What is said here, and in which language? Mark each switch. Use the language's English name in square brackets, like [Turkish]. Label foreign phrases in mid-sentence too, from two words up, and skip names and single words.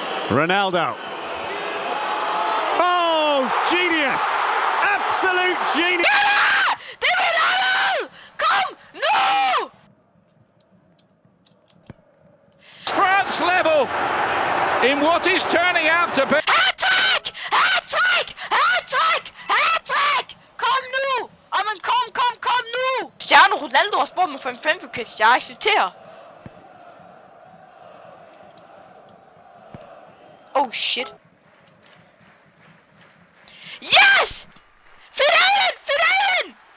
[English] Ronaldo. Oh, genius! Absolute genius! [Danish] Ja! Det er Ronaldo! Kom nu! [English] France level in what is turning out to be. [Danish] Hat-trick! Hat-trick! Hat-trick! Hat-trick! Kom nu! Jamen kom nu! Cristiano Ronaldo har spurgt mig for en femteplads. Jeg accepterer. [English] Oh shit. [Danish] Yes! Finalen! Finalen!